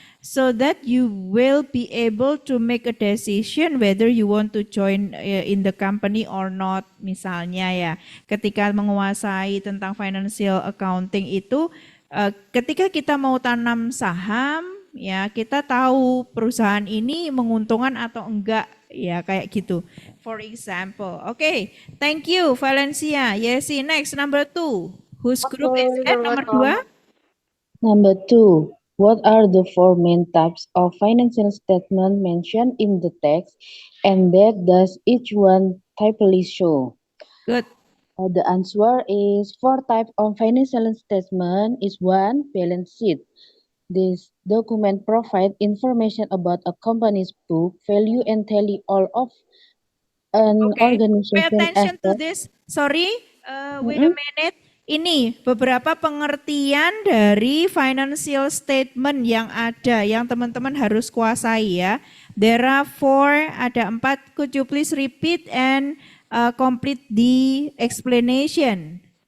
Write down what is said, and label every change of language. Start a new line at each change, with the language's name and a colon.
English: So that you will be able to make a decision whether you want to join in the company or not.
Indonesian: Misalnya ya, ketika menguasai tentang financial accounting itu, ketika kita mau tanam saham, ya kita tahu perusahaan ini menguntungkan atau enggak, ya kayak gitu.
English: For example, okay, thank you Valencia. Yes, next number 2. Whose group is that?
Indonesian: Nomor 2.
English: Number 2. What are the 4 main types of financial statement mentioned in the text, and that does each one typically show? Good. The answer is 4 types of financial statement is 1. Balance sheet. This document provides information about a company's book, value, and tally all of an organization. Pay attention to this. Sorry, wait a minute.
Indonesian: Ini beberapa pengertian dari financial statement yang ada, yang teman-teman harus kuasai ya.
English: There are 4,
Indonesian: ada 4.
English: Could you please repeat and complete the explanation?